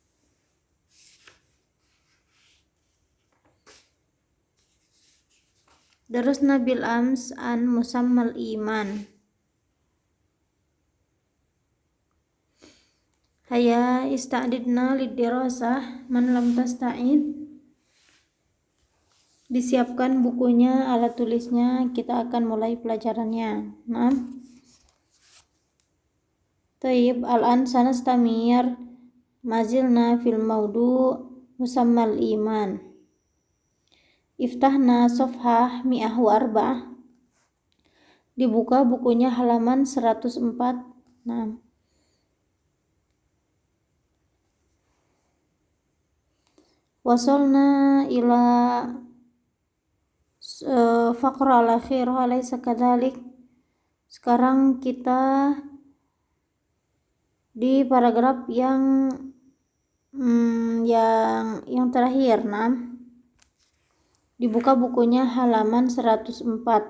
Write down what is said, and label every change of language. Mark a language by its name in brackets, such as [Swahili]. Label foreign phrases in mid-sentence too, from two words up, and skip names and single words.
[Arabic] درسنا بالأمس عن مسمى الإيمان. هيا استعددنا للدراسة، من لم تستعد. [Indonesian] Disiapkan bukunya, alat tulisnya, kita akan mulai pelajarannya. [Arabic] نعم. طيب، الآن سنستمر مازلنا في الموضوع مسمى الإيمان. افتحنا صفحة 104. [Indonesian] Dibuka bukunya halaman 104. [Arabic] Nah. وصلنا إلى الفقرة الأخيرة، أليس كذلك? [Indonesian] Sekarang kita di paragraf yang terakhir. Nah, dibuka bukunya halaman 104.